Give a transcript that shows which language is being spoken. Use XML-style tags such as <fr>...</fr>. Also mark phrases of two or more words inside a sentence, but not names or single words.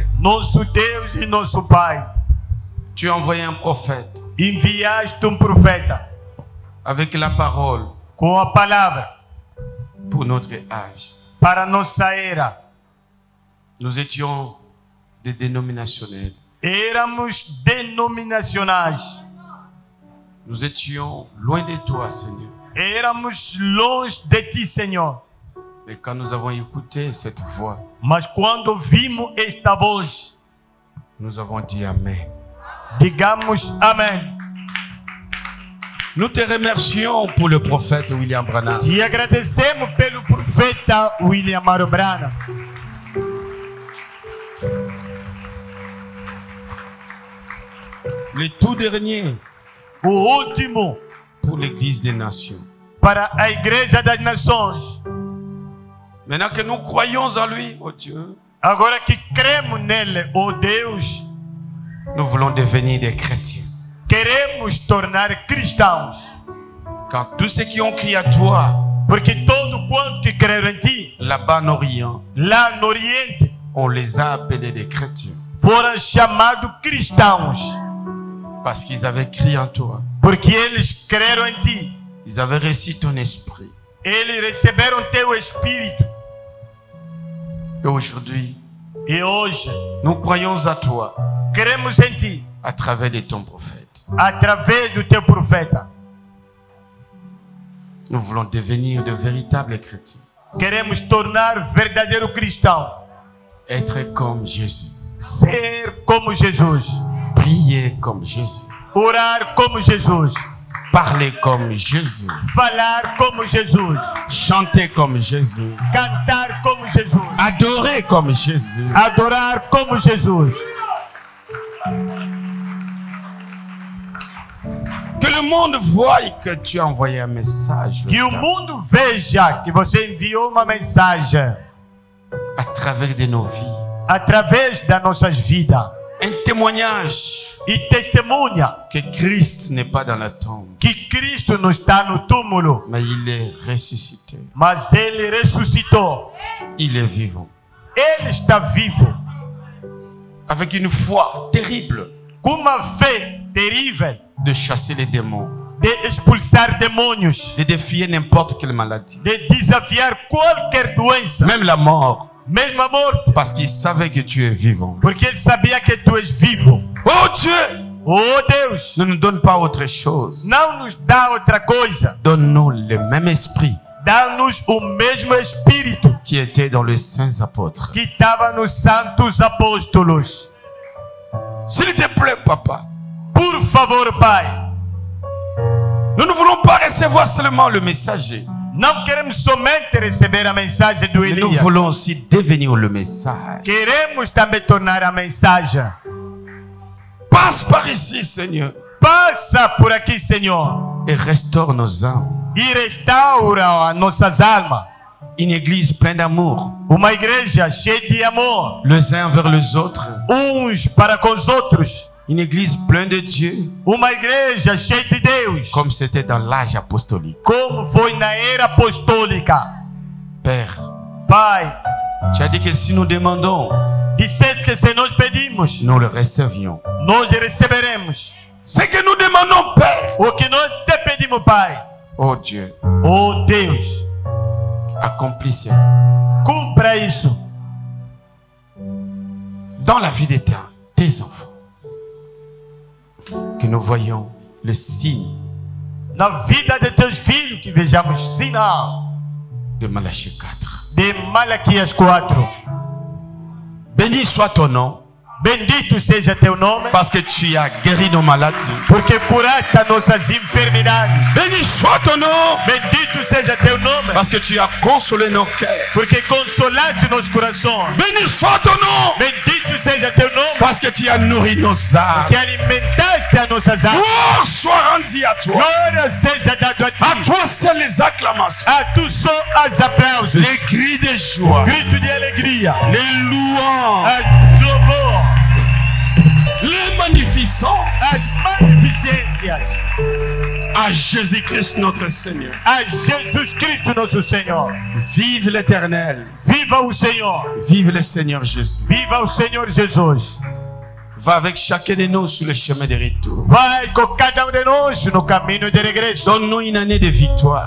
<pt>Nosso Deus e nosso Pai.</pt> <fr>tu as envoyé un prophète</fr> <pt>Enviaste profeta</pt> <fr>avec la parole</fr> <pt>com a palavra</pt> <fr>pour notre âge.</fr> <pt>para nossa era.</pt> <fr>Nous étions des dénominationnels.</fr> <pt>Éramos denominacionais.</pt> <fr>Nous étions loin de toi, Seigneur.</fr> <pt>Éramos longe de ti, Senhor.</pt> <fr>Mais quand nous avons écouté cette voix,</fr> <pt>Mas quando ouvimos esta voz,</pt> <fr>nous avons dit Amen.</fr> <pt>digamos amém.</pt> <fr>Nous te remercions pour le prophète William Branham.</fr> <pt>Te agradecemos pelo profeta William Amaro Branham.</pt> <fr>Le tout dernier</fr> <pt>O último</pt> <fr>pour l'Église des Nations.</fr> <pt>para a Igreja das Nações.</pt> <fr>Maintenant que nous croyons en lui, oh Dieu,</fr> <pt>Agora que cremos nele, oh Deus,</pt> <fr>nous voulons devenir des chrétiens.</fr> <pt>queremos tornar cristãos.</pt> <fr>Car tous ceux qui ont crié à toi,</fr> <pt>Porque todo quanto que creram em ti,</pt> <fr>là-bas en Orient,</fr> <pt>lá no Oriente,</pt> <fr>on les a appelés des chrétiens.</fr> <pt>foram chamados cristãos.</pt> <fr>Parce qu'ils avaient crié en toi.</fr> <pt>Porque eles creram em ti.</pt> <fr>Ils avaient reçu ton esprit.</fr> <pt>Eles receberam teu Espírito.</pt> <fr>Et aujourd'hui,</fr> <pt>E hoje,</pt> <fr>nous croyons à toi</fr> <pt>cremos em ti.</pt> <fr>à travers de ton prophète.</fr> <pt>Através do teu profeta.</pt> <fr>Nous voulons devenir de véritables chrétiens.</fr> <pt>Queremos tornar verdadeiro cristão.</pt> <fr>Être comme Jésus.</fr> <pt>Ser como Jesus.</pt> <fr>Prier comme Jésus.</fr> <pt>Orar como Jesus.</pt> <fr>Parler comme Jésus.</fr> <pt>Falar como Jesus.</pt> <fr>Chanter comme Jésus.</fr> <pt>Cantar como Jesus.</pt> <fr>Adorer comme Jésus.</fr> <pt>Adorar como Jesus.</pt> <fr>Que le monde voie que tu as envoyé un message</fr> <pt>Que o mundo veja que você enviou uma mensagem</pt> <fr>à travers de nos vies.</fr> <pt>através das nossas vidas.</pt> <fr>Un témoignage</fr> <pt>E testemunha</pt> <fr>que Christ n'est pas dans la tombe,</fr> <pt>que Cristo não está no túmulo,</pt> <fr>mais il est ressuscité.</fr> <pt>mas Ele ressuscitou.</pt> <fr>Il est vivant.</fr> <pt>Ele está vivo.</pt> <fr>Avec une foi terrible</fr> <pt>Com uma fé terrível</pt> <fr>de chasser les démons,</fr> <pt>de expulsar demônios,</pt> <fr>de défier n'importe quelle maladie,</fr> <pt>de desafiar qualquer doença,</pt> <fr>même la mort,</fr> <pt>mesmo a morte,</pt> <fr>parce qu'il savait que tu es vivant.</fr> <pt>porque Ele sabia que tu és vivo.</pt> <fr>Oh Dieu,</fr> <pt>Oh Deus,</pt> <fr>ne nous donne pas autre chose.</fr> <pt>não nos dá outra coisa.</pt> <fr>Donne-nous le même esprit</fr> <pt>Dá-nos o mesmo Espírito</pt> <fr>qui était dans les saints apôtres.</fr> <pt>que estava nos santos apóstolos.</pt> <fr>S'il te plaît, papa,</fr> <pt>Por favor, Pai,</pt> <fr>nous ne voulons pas recevoir seulement le messager,</fr> <pt>não queremos somente receber a mensagem do</pt> <fr>mais nous</fr> <pt>Elias.</pt> <fr>voulons aussi devenir le message.</fr> <pt>Queremos também tornar a mensagem.</pt> <fr>Passe par ici, Seigneur,</fr> <pt>Passa por aqui, Senhor,</pt> <fr>et restaure nos âmes.</fr> <pt>e restaura as nossas almas.</pt> <fr>Une église pleine d'amour,</fr> <pt>Uma igreja cheia de amor,</pt> <fr>les uns vers les autres.</fr> <pt>uns para com os outros.</pt> <fr>Une église pleine de Dieu,</fr> <pt>Uma igreja cheia de Deus,</pt> <fr>comme c'était dans l'âge apostolique.</fr> <pt>como foi na era apostólica.</pt> <fr>Père,</fr> <pt>Pai,</pt> <fr>tu as dit que si nous demandons,</fr> <pt>disseste que se nós pedimos,</pt> <fr>nous le recevions.</fr> <pt>nós receberemos.</pt> <fr>Ce que nous demandons, Père,</fr> <pt>O que nós te pedimos, Pai,</pt> <fr>oh Dieu,</fr> <pt>oh Deus,</pt> <fr>accomplis cela</fr> <pt>cumpra isso</pt> <fr>dans la vie de tes enfants. Que nous voyons le signe</fr> <pt>na vida de teus filhos, que vejamos sinal</pt> <fr>de Malachie 4.</fr> <pt>de Malaquias 4.</pt> <fr>Béni soit ton nom,</fr> <pt>Bendito seja teu nome,</pt> <fr>parce que tu as guéri nos maladies.</fr> <pt>porque curaste as nossas enfermidades.</pt> <fr>Béni soit ton nom,</fr> <pt>Bendito seja teu nome,</pt> <fr>parce que tu as consolé nos cœurs.</fr> <pt>porque consolaste nos corações.</pt> <fr>Béni soit ton nom,</fr> <pt>Bendito seja teu nome,</pt> <fr>parce que tu as nourri nos âmes.</fr> <pt>que alimentaste as nossas almas.</pt> <fr>Gloire soit rendue à toi.</fr> <pt>Glória seja dado a À ti.</pt> <fr>toi, c'est les acclamations,</fr> <pt>A tu só as aplausos,</pt> <fr>les cris de joie,</fr> <pt>grito de alegria,</pt> <fr>les louanges,</fr> <pt>as louvor,</pt> <fr>les magnificences</fr> <pt>as magnificências</pt> <fr>à Jésus-Christ notre Seigneur.</fr> <pt>a Jesus Cristo nosso Senhor.</pt> <fr>Vive l'Éternel,</fr> <pt>Viva o Senhor,</pt> <fr>vive le Seigneur Jésus.</fr> <pt>viva o Senhor Jesus.</pt> <fr>Va avec chacun de nous sur le chemin de retour.</fr> <pt>Vai com cada de nós no caminho de regresso.</pt> <fr>Donne-nous une année de victoire,</fr>